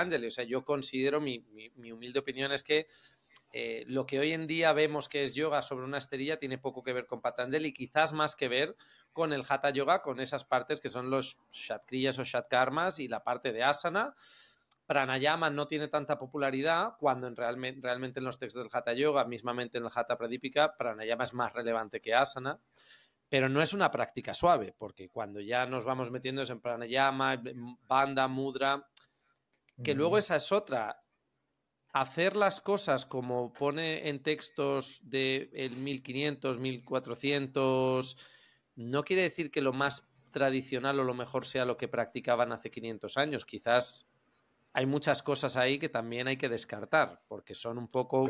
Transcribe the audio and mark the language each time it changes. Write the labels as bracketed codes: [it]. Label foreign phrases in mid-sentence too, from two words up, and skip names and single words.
[es] O sea, yo considero, mi humilde opinión es que lo que hoy en día vemos que es yoga sobre una esterilla tiene poco que ver con Patanjali y quizás más que ver con el Hatha Yoga, con esas partes que son los Shatkriyas o Shatkarmas y la parte de asana. Pranayama no tiene tanta popularidad cuando realmente en los textos del Hatha Yoga, mismamente en el Hatha Pradipika, Pranayama es más relevante que asana. Pero no es una práctica suave, porque cuando ya nos vamos metiendo en [sa] pranayama, bandha, mudra, [es] que luego esa es otra. Hacer las cosas como pone en textos del 1500, 1400, no quiere decir que lo más tradicional o lo mejor sea lo que practicaban hace 500 años. Quizás hay muchas cosas ahí que también hay que descartar, porque son un poco